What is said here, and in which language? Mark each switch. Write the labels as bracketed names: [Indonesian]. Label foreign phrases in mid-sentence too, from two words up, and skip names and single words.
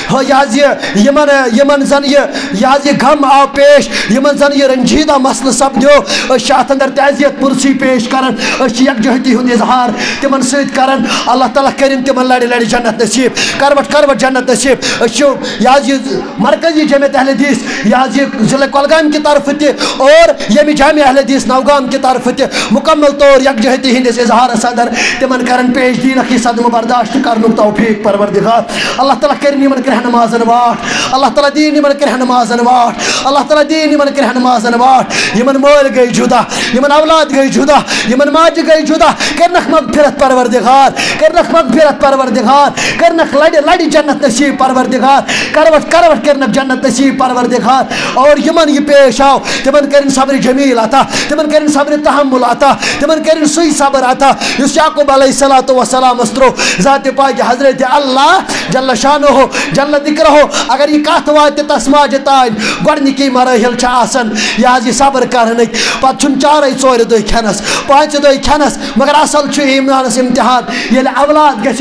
[Kashmiri] یمن زن یہ غم آو پیش یمن زن یہ رنجیدہ مسئلہ سپدیو ات اندر تعزیت پرسی پیش کرن یکجہتی ہند اظہار تمن ست کرن اللہ تعالیٰ کرن تمن لڑ لڑ جنت نصیب کروٹ کروٹ جنت نصیب یہ مرکزی جامعہ اہل حدیث یہ ضلع کولگام [Urdu] کی طرف [Kashmiri] تہ اور یمی جامعہ اہل حدیث نوگام [Urdu] کی طرف [Kashmiri] تہ مکمل طور یکجہتی ہندس اظہار صدر تمن کرن پیش دینک یہ صدمہ برداشت کرن توفیق پروردگار اللہ تعالیٰ کرن یمن کرہ نمازن واٹ اللہ تعالیٰ دین یمن کرہ نمازن واٹ اللہ تعالیٰ دین یمن کرہ نمازن واٹ یمن مول گئی جدا یمن اولاد گئی جدا یمن ماج گئی جدا کرنک مغفرت پروردگار کرنک مغفرت پروردگار کرنک لڑی جنت نصیب پروردگار کروٹ کروٹ کرنک جنت نصیب پروردگار اور یمن یہ پیش آو تمن کرن صبر جمیل عطا تمن کرن صبر تحمل عطا تمن کرن سوئی صبر عطا یس یعقوب [Arabic] علیہ السلام [Kashmiri] استرو ذات پاک حضرت اللہ [Arabic] جل شانہ جل ذکرہ [Kashmiri] اگر یہ کت وات تس ماجہ تان گۄڈنِکی مراحل چھ آسان یہ صبر کرنک پتہ چھن چارے ژورِ دۄہ کھٮ۪نس پانٛژِ دۄہ کھٮ۪نس مگر اصل چھُ ایمانس امتحان ییٚلہِ اولاد گژھِ